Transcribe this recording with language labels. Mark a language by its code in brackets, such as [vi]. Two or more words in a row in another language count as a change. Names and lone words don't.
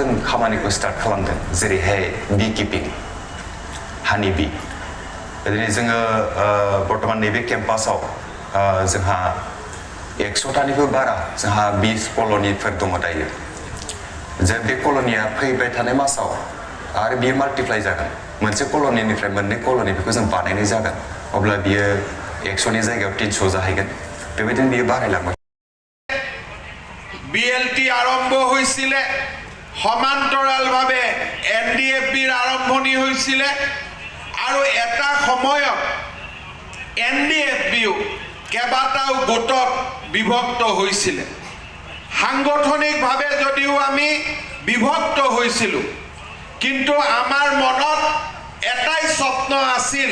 [brx] खामानिखौ स्टार्ट खालामदों जेरैहाय बी किपिं हानि बी दिनै जोङो बर्तमान नैबे केम्पासाव जोंहा 100टानिबो बारा जोंहा 20 कल'निफोर दङ दायो जे बे कल'निया फैबाय थानाय मासाव आरो बियो माल्टिप्लाइ जागोन मोनसे कल'निनिफ्राय मोननै कल'नि बेखौ जों बानायनाय जागोन अब्ला बियो 100नि जायगायाव 300 जाहैगोन बेबायदिनो बियो बारायलांबाय [as] BLT আৰম্ভ হৈছিলে সমান্তৰালভাৱে NDFBৰ আৰম্ভণি হৈছিলে আৰু এটা সময়ত NDFBও কেইবাটাও গোটত বিভক্ত হৈছিলে সাংগঠনিকভাৱে যদিও আমি বিভক্ত হৈছিলোঁ কিন্তু আমাৰ মনত এটাই স্বপ্ন আছিল